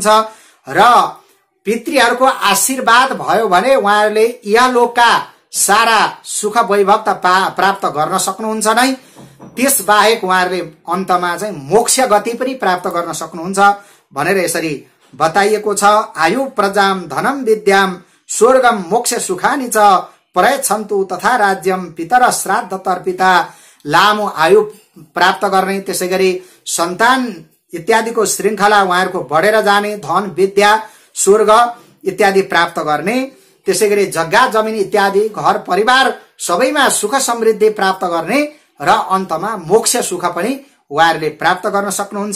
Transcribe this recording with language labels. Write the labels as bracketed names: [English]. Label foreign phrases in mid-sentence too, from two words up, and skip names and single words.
[Nepali] र पितृहरूको आशीर्वाद भयो भने उहाँहरूले यहाँलोकका सारा सुख वैभव त प्राप्त गर्न सक्नुहुन्छ नै, त्यस बाहेक उहाँहरूले अन्तमा चाहिँ मोक्ष गति पनि प्राप्त गर्न सक्नुहुन्छ भनेर यसरी बताइएको छ। [Sanskrit] आयु प्रजाम धनम विद्याम स्वर्गम मोक्ष सुखानि च प्रयच्छन्तु तथा राज्यम पितर श्राद्ध तर्पिता। [Nepali] लामो आयु प्राप्त गर्ने त्यसैगरी सन्तान इत्यादिको श्रृंखला उहाँहरूको बढेर जाने, धन विद्या स्वर्ग इत्यादि प्राप्त गर्ने, त्यसैगरी जग्गा जमिन इत्यादि घर परिवार सबैमा सुख समृद्धि प्राप्त गर्ने र अन्तमा मोक्ष सुख पनि उहाँहरूले प्राप्त गर्न सक्नुहुन्छ।